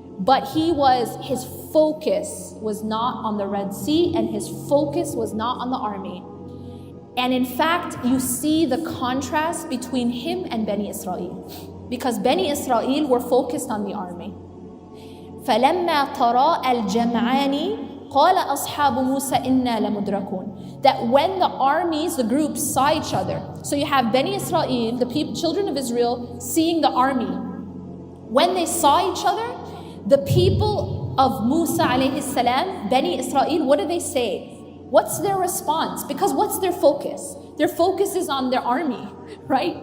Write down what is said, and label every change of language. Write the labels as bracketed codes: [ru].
[en] But his focus was not on the Red Sea, and his focus was not on the army. And in fact, you see the contrast between him and Bani Israel. Because Bani Israel were focused on the army. [ar] فَلَمَّا تَرَاءَ الْجَمْعَانِ قال أصحاب موسى إنا لمدركون. [en] That when the armies, the groups saw each other. So you have Bani Israel, the children of Israel, seeing the army. When they saw each other, the people of Musa alayhi salam, Bani Israel, what do they say? What's their response? Because what's their focus? Their focus is on their army, right?